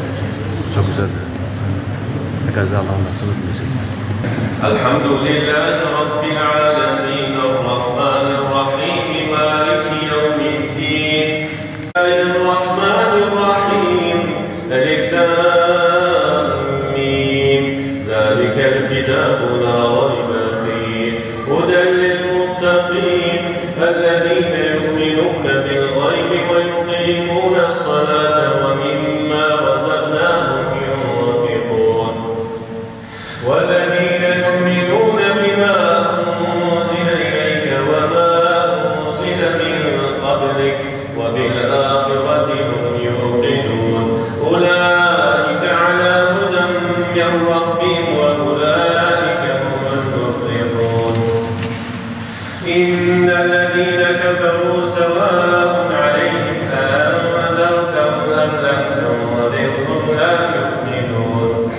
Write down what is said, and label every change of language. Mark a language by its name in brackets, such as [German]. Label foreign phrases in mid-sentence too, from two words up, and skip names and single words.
[Turkish] Çok güzeldi. Herkese Allah'ın nasip etmesin. [Arabic] الحمد لله رب العالمين. الرحمن الرحيم مالك يوم الدين. بسم الله الرحمن الرحيم. ألف لام ميم. ذلك الكتاب لا ريب فيه. هدى للمتقين. الذين يؤمنون بالغيب ويقيمون الصلاة ومما رزقناهم ينفقون. وَالَّذِينَ يُؤْمِنُونَ بِمَا أُنزِلَ إِلَيْكَ وَمَا أُنزِلَ مِن قَبْلِكَ وَبِالْآخِرَةِ هُمْ يُوقِنُونَ أُولَٰئِكَ عَلَىٰ هُدًى مِّن رَّبِّهِمْ وَأُولَٰئِكَ هُمُ الْمُفْلِحُونَ إِنَّ الَّذِينَ كَفَرُوا سَوَاءٌ عَلَيْهِمْ أَأَنذَرْتَهُمْ أَمْ لَمْ تُنذِرْهُمْ لَا يُؤْمِنُونَ